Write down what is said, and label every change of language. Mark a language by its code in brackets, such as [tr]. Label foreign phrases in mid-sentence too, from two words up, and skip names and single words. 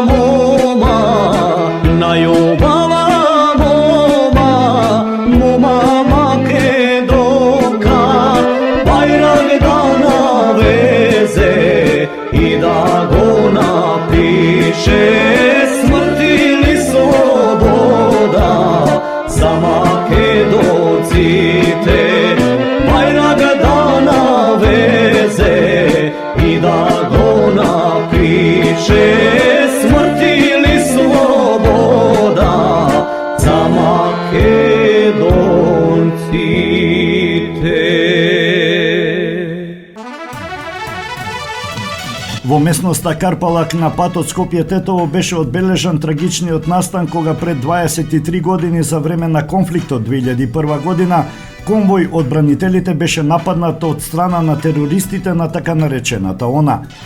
[mk] мома, на љубава мома, мома Македонка, бајрак да навезе и да го напише, смрт или слобода за Македонците, бајрак да навезе и да го напише, смрт или слобода за Македонците. Во местноста Карпалак на патот Скопје-Тетово беше одбележан трагичниот настан кога пред 23 години за време на конфликтот 2001 година конвој од бранителите беше нападнат од страна на терористите на така наречената ОНА.